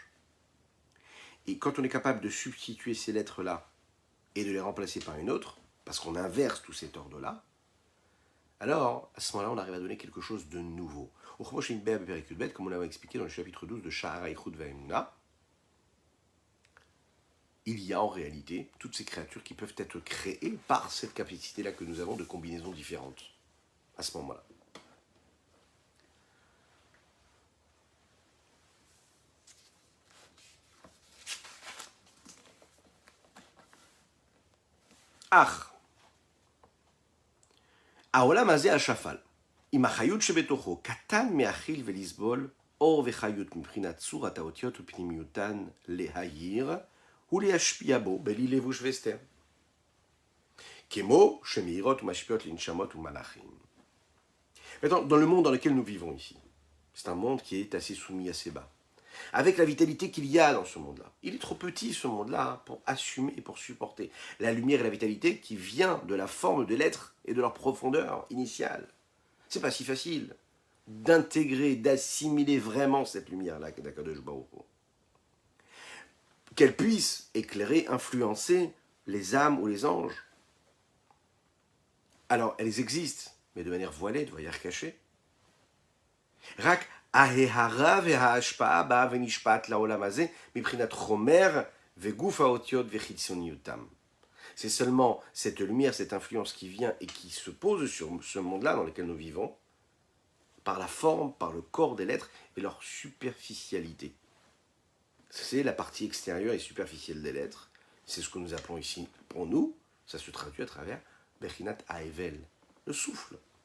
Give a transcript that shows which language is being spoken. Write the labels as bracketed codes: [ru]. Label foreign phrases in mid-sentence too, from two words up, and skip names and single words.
[fr] Et quand on est capable de substituer ces lettres-là et de les remplacer par une autre, parce qu'on inverse tout cet ordre-là, alors, à ce moment-là, on arrive à donner quelque chose de nouveau. Comme on l'avait expliqué dans le chapitre 12 de Sha'ar Eichut Va'emuna, il y a en réalité toutes ces créatures qui peuvent être créées par cette capacité-là que nous avons de combinaisons différentes, à ce moment-là. [he] Ach, העולם הזה השפל, עם החיות שבתוכו, קטן מהכיל ולסבול, אור וחיות מבחינת צורת האותיות ופנימיותן להעיר, ולהשפיע בו בלי לבוש והסתר. כמו שמאירות ומשפיעות לנשמות ומלאכים. [fr] Maintenant, dans le monde dans lequel nous vivons ici, c'est un monde qui est assez soumis assez bas. Avec la vitalité qu'il y a dans ce monde-là. Il est trop petit, ce monde-là, pour assumer et pour supporter la lumière et la vitalité qui vient de la forme de l'être et de leur profondeur initiale. C'est pas si facile d'intégrer, d'assimiler vraiment cette lumière-là d' [he] הקדוש ברוך הוא. [fr] Qu'elle puisse éclairer, influencer les âmes ou les anges. Alors, elles existent, mais de manière voilée, de manière cachée. [he] Rak הההרה וההשפעה באה ונשפעת לעולם הזה מבחינת חומר וגוף האותיות וחיצוניותם. [fr] C'est seulement cette lumière, cette influence qui vient et qui se pose sur ce monde-là dans lequel nous vivons, par la forme, par le corps des lettres et leur superficialité. C'est la partie extérieure et superficielle des lettres. C'est ce que nous appelons ici, pour nous, ça se traduit à travers [he] בחינת ההבל, [fr] le souffle.